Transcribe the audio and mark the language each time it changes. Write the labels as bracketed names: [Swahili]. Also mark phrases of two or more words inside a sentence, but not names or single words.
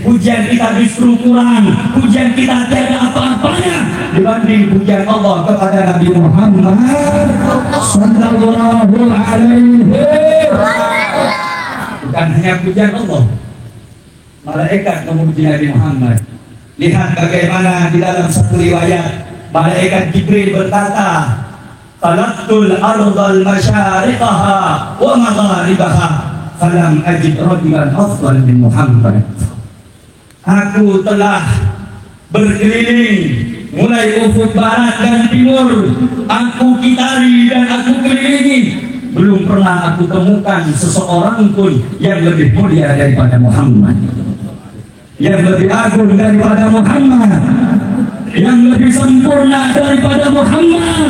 [Indonesian] Pujian kita justru kurang. Pujian kita tidak ada apa-apanya dibanding pujian Allah kepada Nabi Muhammad [Arabic] صلى الله عليه وسلم. [Indonesian] Bukan hanya pujian Allah, malaikat memuji Nabi Muhammad. Lihat bagaimana di dalam satu riwayat malaikat Jibril berkata, [Arabic] "طلقت الأرض مشارقها ومغاربها فلم أجد رجلا أفضل من محمد. [Indonesian] Aku telah berkeliling mulai ufuk barat dan timur, aku kitari dan aku kelilingi, belum pernah aku temukan seseorang pun yang lebih mulia daripada Muhammad, yang lebih agung daripada Muhammad, yang lebih sempurna daripada Muhammad.